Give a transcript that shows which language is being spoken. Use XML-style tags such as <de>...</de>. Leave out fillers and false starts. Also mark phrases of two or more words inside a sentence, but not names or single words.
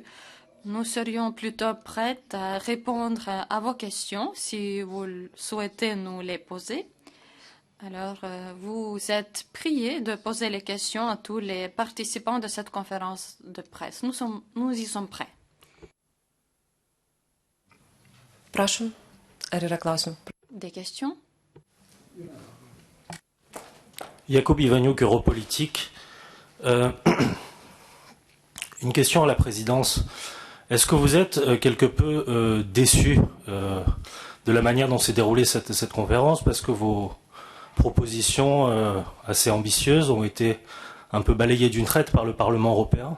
<fr>Nous serions plutôt prêts à répondre à vos questions si vous souhaitez nous les poser. Alors, vous êtes priés de poser les questions à tous les participants de cette conférence de presse. Nous y sommes prêts.</fr> <lt>Prašom, ar yra klausimų?</lt> <fr>Des questions? Jakub Ivaniuk, Europolitique. Une question à la présidence. Est-ce que vous êtes quelque peu déçu de la manière dont s'est déroulée cette conférence, parce que vos propositions assez ambitieuses ont été un peu balayées d'une traite par le Parlement européen?</fr>